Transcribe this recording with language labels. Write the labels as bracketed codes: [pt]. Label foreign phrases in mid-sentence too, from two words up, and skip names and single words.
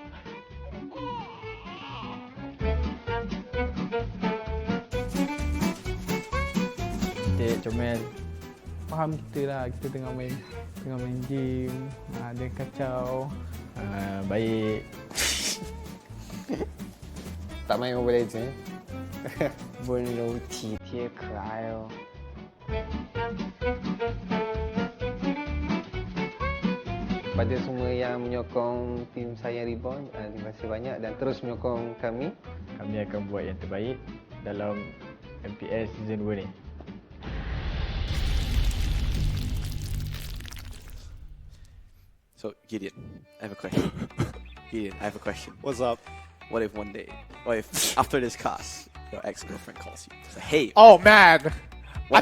[ms] Dek, comel. Faham kita lah, kita tengah main game, ada kacau. Baik. Tak main Mobile Legends [zh] 温柔体贴可爱哦。 [ms] Pada semua yang menyokong tim Saiyan Reborn, terima kasih banyak dan terus menyokong kami. Kami akan buat yang terbaik dalam MPL season 2 ni. [en] So, Gideon, I have a question. Gideon, I have a question. What's up? What if one day, or if after this cast, your ex-girlfriend calls you? Say, hey, Oh man. What